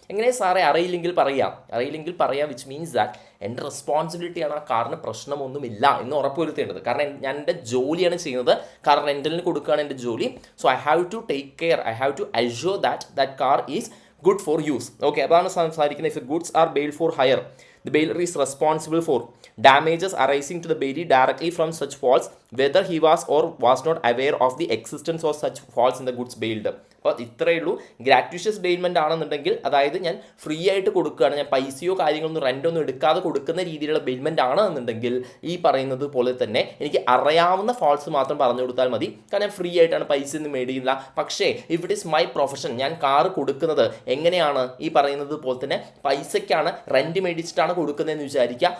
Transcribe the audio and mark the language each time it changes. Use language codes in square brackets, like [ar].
[ml] എങ്ങനെ സാറേ അറിയില്ലെങ്കിൽ പറയാം, [en] which means that [ml] എൻ്റെ റെസ്പോൺസിബിലിറ്റിയാണ് ആ കാറിന് പ്രശ്നമൊന്നുമില്ല എന്ന് ഉറപ്പുവരുത്തേണ്ടത്. കാരണം ഞാൻ എൻ്റെ ജോലിയാണ് ചെയ്യുന്നത്, കാർ റെൻ്റലിന് കൊടുക്കുകയാണ് എൻ്റെ ജോലി. [en] So I have to take care, I have to assure that car is good for use. [ml] Okay, അതാണ് സംസാരിക്കുന്നത്. [en] if the goods are bailed for hire, the bailer is responsible for damages arising to the bailee directly from such faults, whether he was or was not aware of the existence of such faults in the goods bailed. [ml] അപ്പോൾ ഇത്രയേ ഉള്ളൂ. ഗ്രാറ്റ്യൂഷ്യസ് bailment ആണെന്നുണ്ടെങ്കിൽ, അതായത് ഞാൻ free ആയിട്ട് കൊടുക്കുകയാണ്, ഞാൻ പൈസയോ കാര്യങ്ങളൊന്നും റെൻ്റൊന്നും എടുക്കാതെ കൊടുക്കുന്ന രീതിയിലുള്ള ബെയിൽമെൻ്റ് ആണെന്നുണ്ടെങ്കിൽ ഈ പറയുന്നത് പോലെ തന്നെ എനിക്ക് അറിയാവുന്ന ഫാൾസ് മാത്രം പറഞ്ഞു കൊടുത്താൽ മതി. കാരണം ഫ്രീ ആയിട്ടാണ്, പൈസ ഒന്നും മേടിക്കില്ല. പക്ഷേ [en] if it is my profession, [ml] ഞാൻ കാറ് കൊടുക്കുന്നത് എങ്ങനെയാണ്, ഈ പറയുന്നത് പോലെ തന്നെ പൈസയ്ക്കാണ്, റെൻറ്റ് മേടിച്ചിട്ടാണ് കൊടുക്കുന്നതെന്ന് വിചാരിക്കുക.